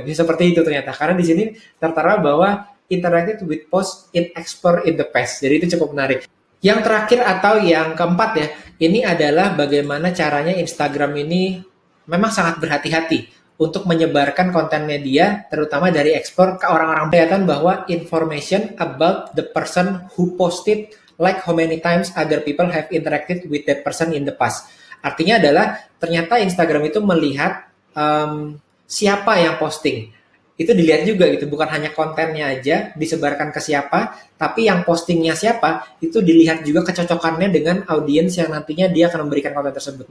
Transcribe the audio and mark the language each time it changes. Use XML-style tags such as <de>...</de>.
<id>Bisa seperti itu ternyata. Karena di sini tertera bahwa</id> <en>interacted with post in explore in the past.</en> <id>Jadi itu cukup menarik. Yang terakhir atau yang keempat ya, ini adalah bagaimana caranya Instagram ini memang sangat berhati-hati untuk menyebarkan konten media, terutama dari explore ke orang-orang. Kelihatan bahwa</id> <en>information about the person who posted, like how many times other people have interacted with that person in the past.</en> <id>Artinya adalah ternyata Instagram itu melihat siapa yang posting. Itu dilihat juga gitu, bukan hanya kontennya aja disebarkan ke siapa, tapi yang postingnya siapa, itu dilihat juga kecocokannya dengan audiens yang nantinya dia akan memberikan konten tersebut.</id>